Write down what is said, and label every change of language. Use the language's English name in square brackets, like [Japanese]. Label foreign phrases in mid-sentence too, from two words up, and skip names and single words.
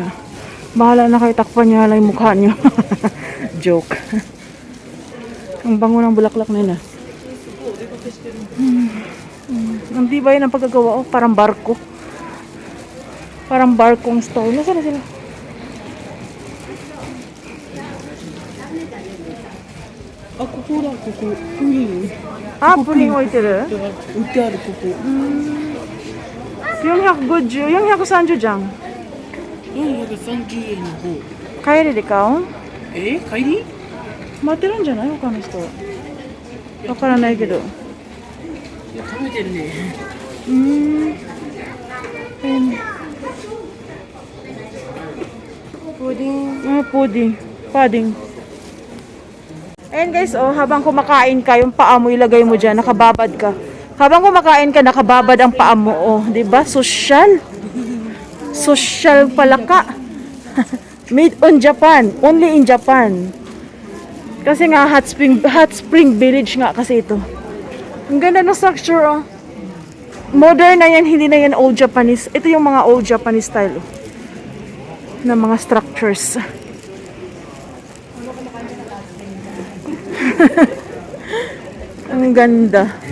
[Filipino] Bahala na kayo, takpan niya lang yung mukha niyo. Joke. Ang bango ng bulaklak nila. Ang diba yun ang pagkagawa, oh. Parang barko. Parang barkong style. Nasaan na sila? [Japanese] Pudding 置いてる? 売ってあるここ。 [Filipino] 450, 430 dyan. [Japanese] 430円の方。帰りで買う? 帰り？待ってるんじゃない他の人。わからないけど。いや食べてるね。 Pudding. Pudding. [Filipino] Ayan guys, oh, habang kumakain ka, yung paa mo ilagay mo dyan, nakababad ka. Habang kumakain ka, nakababad ang paa mo, oh, 'di ba? Social. Social pala ka. [English] Made on Japan, only in Japan. [Filipino] Kasi nga [English] hot spring village [Filipino] nga kasi ito. Ang ganda ng structure, oh. Modern na yan, hindi na yan [English] old Japanese. [Filipino] Ito yung mga [English] old Japanese style, [Filipino] oh, na mga structures. Ang ganda.